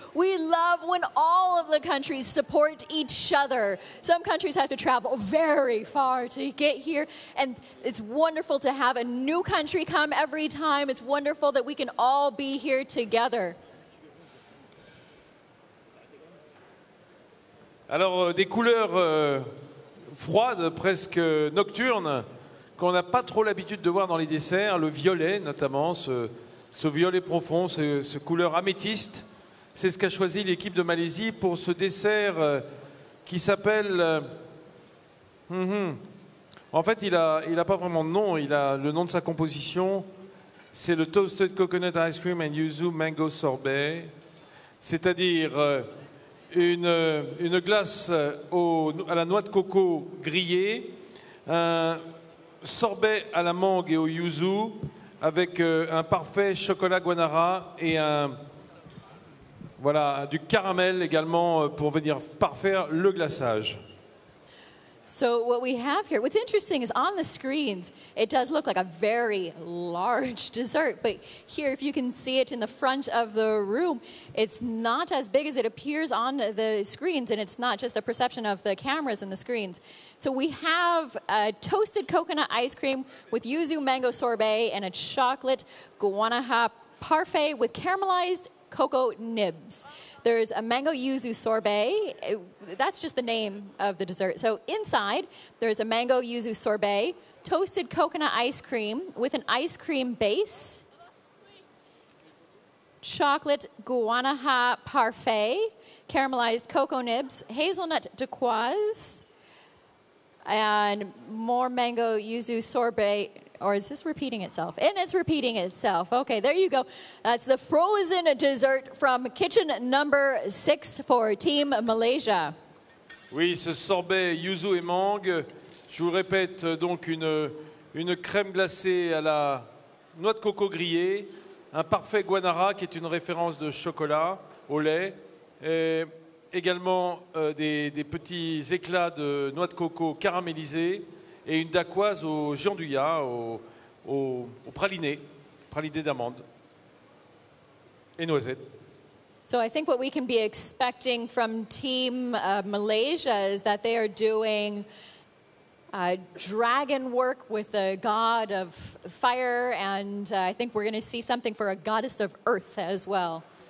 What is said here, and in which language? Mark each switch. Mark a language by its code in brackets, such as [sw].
[en] We love when all of the countries support each other. Some countries have to travel very far to get here, and it's wonderful to have a new country come every time. It's wonderful that we can all be here together. [fr] Alors, des couleurs froides, presque nocturnes, qu'on n'a pas trop l'habitude de voir dans les desserts. Le violet, notamment, ce violet profond, ce couleur améthyste, c'est ce qu'a choisi l'équipe de Malaisie pour ce dessert qui s'appelle... En fait, il a pas vraiment de nom, il a le nom de sa composition. C'est le Toasted Coconut Ice Cream and Yuzu Mango Sorbet, c'est-à-dire une glace à la noix de coco grillée, un sorbet à la mangue et au yuzu, avec un parfait chocolat guanara et du caramel également pour venir parfaire le glaçage. [en] So what we have here, what's interesting is on the screens, it does look like a very large dessert, but here, if you can see it in the front of the room, it's not as big as it appears on the screens, and it's not just the perception of the cameras and the screens. So we have a toasted coconut ice cream with yuzu mango sorbet and a chocolate guanaja parfait with caramelized cocoa nibs. There's a mango yuzu sorbet. That's just the name of the dessert. So inside, there's a mango yuzu sorbet, toasted coconut ice cream with an ice cream base, chocolate guanaja parfait, caramelized cocoa nibs, hazelnut turquoise, and more mango yuzu sorbet. Or is this repeating itself? And it's repeating itself. Okay, there you go. That's the frozen dessert from kitchen number 6 for Team Malaysia. [fr] Oui, ce sorbet yuzu et mangue, je vous répète, donc une crème glacée à la noix de coco grillée, un parfait guanara qui est une référence de chocolat au lait, et également des petits éclats de noix de coco caramélisés et une dacquoise au gianduja, au praliné d'amande et noisettes. [en] So I think what we can be expecting from Team Malaysia is that they are doing dragon work with a god of fire, and I think we're going to see something for a goddess of earth as well.